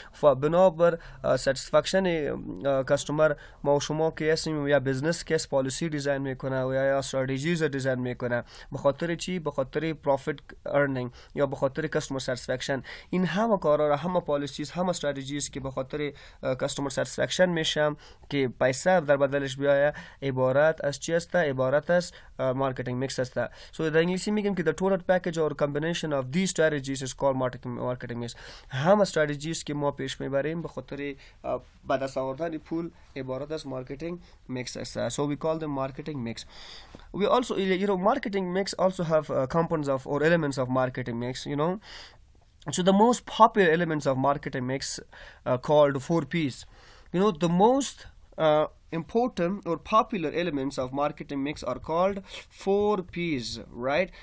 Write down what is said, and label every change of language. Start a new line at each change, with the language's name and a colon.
Persian: بنابر ساتسفکشن کاستمر ما و شما که هستیم یا بزنس کس پالیسی دیزاین میکنه و یا استراتژیز دیزاین میکنه، به خاطر چی؟ به خاطر پروفیت ارنینگ یا به خاطر کاستمر ساتسفکشن. این همه کارا را، همه پالیسیز، همه استراتژیز که به خاطر کاستمر ساتسفکشن میشه که پیسه در بدلش بیایه، عبارت از چی است؟ عبارت از مارکتینگ میکس است. سو در انگلیسی میگیم که
English: the total package or combination of these strategies is called marketing mix.
Persian: همه استراتژیز که ما پیش میبریم به خاطر به دست آوردن پول عبارت از مارکتینگ میکس است.
English: So we call them marketing mix. We also, marketing mix also have components of or elements of marketing mix, So the most popular elements of marketing mix called 4Ps. The most important or popular elements of marketing mix are called 4Ps, right?